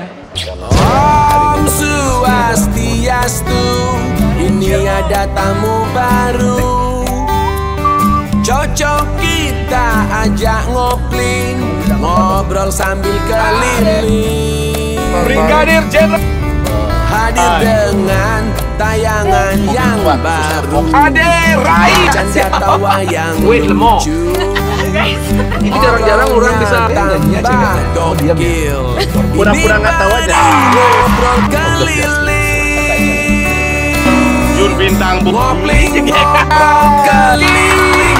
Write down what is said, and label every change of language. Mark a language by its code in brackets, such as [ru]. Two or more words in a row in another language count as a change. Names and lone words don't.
[ban] Om Swastiastu, [id] ini ada tamu baru. Cocok kita ajak ngopling, ngobrol sambil keliling. Brigadir Jenderal hadir dengan tayangan yang baru. Ade Rai canda tawa yang lucu. Ini jarang-jarang orang bisa tambah gokil. Pura-pura nggak tahu aja. Ngobrol keliling. Jun bintang Ngopling ngobrol keliling.